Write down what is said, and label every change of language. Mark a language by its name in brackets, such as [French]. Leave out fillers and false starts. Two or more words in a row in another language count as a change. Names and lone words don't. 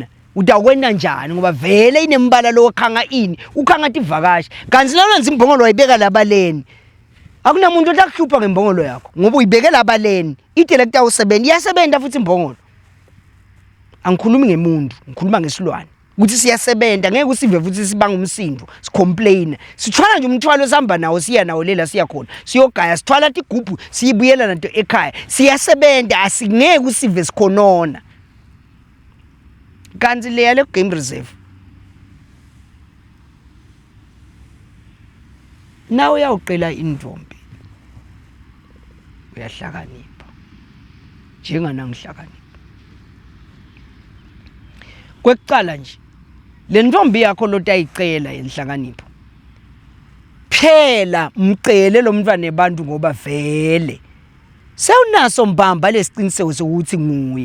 [Swati] Utakwenda njani ngoba vele inembala lo khanga ini ukhanga tivakashi kanzi lanenza imbongolo wayibeka labaleni akunamuntu otakuhlupha ngembongolo yakho ngoba uyibeke labaleni itelekta usebenza iyasebenza futhi imbongolo angikhulumi ngemuntu ngikhuluma ngesilwane ukuthi siyasebenza ngeke usive futhi sibanga umsindo sicomplain sithwala nje umthwalo sihamba nawo siya nawo lela siya khona siyogaya sithwala igubhu siyibuyela nanto ekhaya siyasebenza asingeke usive sikhonona. Kanzi leya le [English] game reserve [Swati] nawe uyawuqela indvombi uyahlakanipha njengana ngihlakanipha kwekucala nje le ndvombi yakho lotayicela enhlakanipho phela mcele lo mntwana nebantu ngoba vele sewunaso mbamba lesiqiniseko sokuthi nguye.